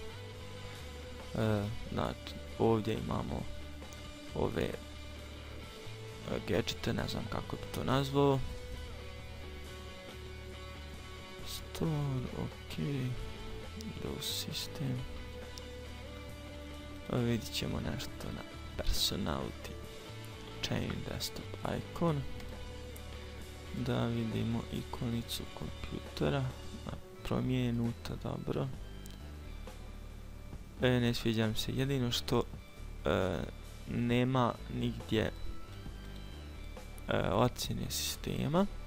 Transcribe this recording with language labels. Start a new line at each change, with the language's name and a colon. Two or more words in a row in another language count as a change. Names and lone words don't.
Bosnian: Znači, ovdje imamo ove gadgete, ne znam kako bi to nazvao.
English: Store, ok, Windows system.
Bosnian: Vidit ćemo nešto na personality,
English: change desktop icon.
Bosnian: Da vidimo ikonicu kompjutera, promijenuta, dobro. Ne sviđam se, jedino što nema nigdje ocjene sistema.